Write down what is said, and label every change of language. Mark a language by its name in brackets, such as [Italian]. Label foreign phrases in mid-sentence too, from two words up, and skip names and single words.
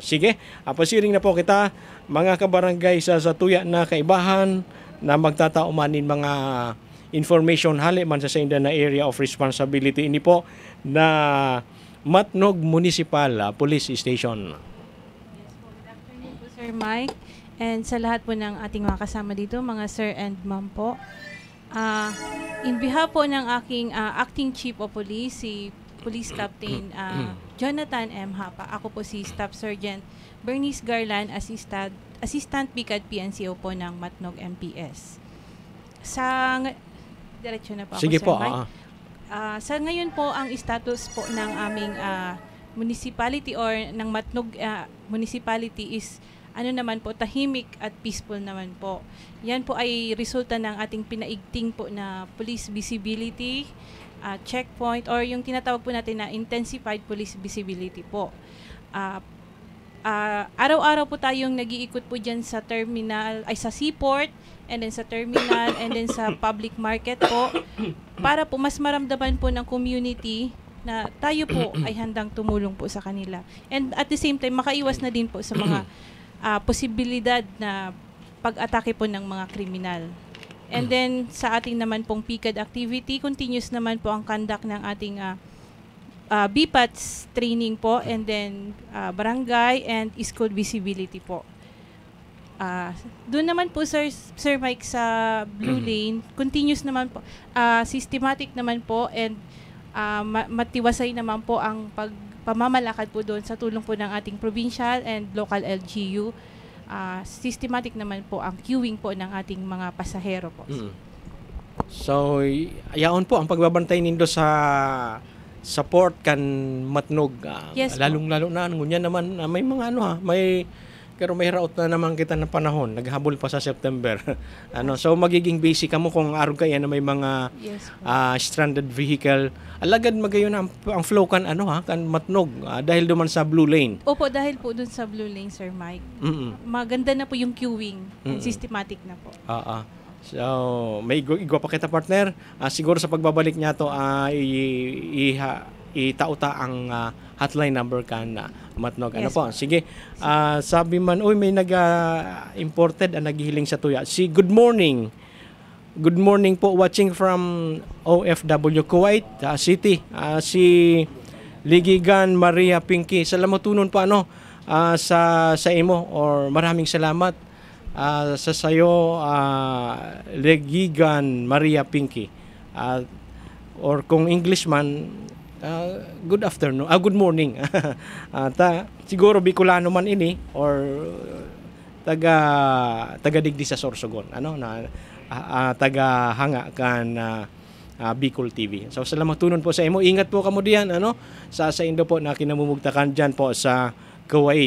[Bikol] Sige, pasiring na po kita, mga kabarangay sa tuya na kaibahan, na magtataumanin mga information hali man sa inda na area of responsibility. Ini po na Matnog Municipal Police Station. Sir Mike, [Filipino] and sa lahat po ng ating mga kasama dito, mga [English] sir and ma'am [Filipino] po. [English] In behalf [Filipino] po ng aking Acting Chief of Police, si Police Captain Jonathan M. Hapa, ako po si Staff Sergeant Bernice Garland, Assistant PICAD PNCO po ng Matnog MPS. Diretso na po ako, sige Sir po, Mike. Sa ngayon po, ang status po ng aming municipality or ng Matnog municipality is naman po, tahimik at peaceful naman po. Yan po ay resulta ng ating pinaigting po na [English] police visibility, [Filipino] checkpoint, or yung tinatawag po natin na [English] intensified police visibility [Filipino] po. Araw-araw po tayong nag-iikot po dyan sa terminal, ay sa seaport, and then sa terminal, and then sa public market po, para po mas maramdaman po ng community na tayo po ay handang tumulong po sa kanila. [English] And at the same time, [Filipino] makaiwas na din po sa mga posibilidad na pag-atake po ng mga kriminal. And then sa ating naman pong [English] PICAD activity, [Filipino] continuous naman po ang conduct ng ating [English] BPATS training [Filipino] po, and then barangay [English] and school visibility [Filipino] po. Doon naman po Sir Mike sa Blue Lane, continuous naman po, systematic naman po, and matiwasay naman po ang pamamalakad po doon sa tulong po ng ating [English] provincial and local LGU. [Filipino] systematic naman po ang queuing po ng ating mga pasahero po. So, [Bikol] yaon po ang pagbabantay nindo sa port kan matnog. [English] Yes po. [Bikol] Lalong-lalo na ngunyan naman may mga may raot na naman kita na panahon. Naghabol pa sa September. So magiging basic mo kung araw kaya na may mga [English] Yes po. stranded vehicle. [Bikol] Alagad magayon ang flow kan kan matnog dahil duman sa blue lane. [Filipino] Opo, dahil po dun sa Blue Lane, Sir Mike, maganda na po yung [English] queuing and systematic [Filipino] na po. [Bikol] So, may igwa pa kita partner. Siguro sa pagbabalik niya to itauta ang hotline number kan matnog. [English] Yes, [Filipino] Po? Sige. [Bikol] Sabi man, may imported naghihiling sa tuya. [English] Good morning. Good morning po, watching from OFW Kuwait City. [Bikol] Si Ligigan Maria Pinky. Salamat tunon po sa imo, or [Filipino] maraming salamat sa sayo, [Bikol] Ligigan Maria Pinky. Or kung English man, [English] good afternoon, good morning. [Bikol] Siguro Bicolano man ini, or taga digdi sa Sorsogon, taga hanga kan Bicol TV. So salamat tunon po sa imo. Ingat po kamo diyan sa Indo po na kinamumugtakan diyan po sa Kuwait.